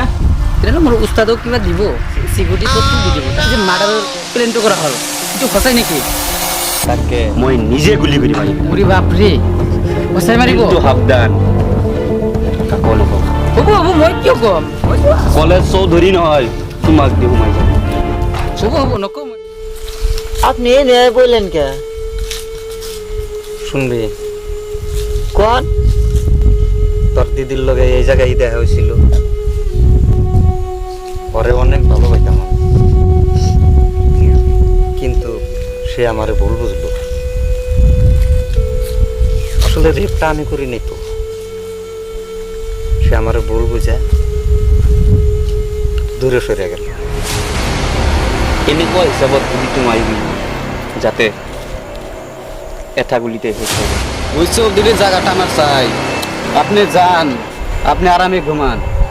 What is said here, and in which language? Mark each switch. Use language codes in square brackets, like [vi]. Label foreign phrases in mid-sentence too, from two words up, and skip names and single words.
[as] তেনেহ'লে মোৰ উস্তাদক কিবা দিব চিকিউৰিটি পষ্টটো দি দিব তাত যে মাৰ্ডাৰৰ প্লেনটো কৰা হ'ল এইটো সঁচাই নেকি তাকে মই নিজে গুলি কৰি মাৰিম উৰি বাপৰে সঁচাই মাৰিব কিন্তু সাৱধান কাকো নকওঁ হ'ব হ'ব মই কিয় ক'ম কলেজ চৌধুৰী নহয় তোমাক দি সোমাই যাম হ'ব হ'ব নকওঁ মই [bn] আপনি এনে বললেন কে শুনবি কোন তোর দিদির লগে এই জায়গায় দেখা হয়েছিল পরে অনেক ভালো পাইতাম আমি। কিন্তু সে আমারে ভুল বুঝলো আসলে রেপটা আমি করি নাই তো সে আমারে ভুল বুঝে দূরে সরে গেল [as] এনেকুৱা হিচাপত গুলিটো মাৰিবি যাতে এটা গুলিতে শেষ হয় [bn] ওই চৌধুরীর জায়গাটা আমার চাই আপনি যান আপনি আরামে ঘুমান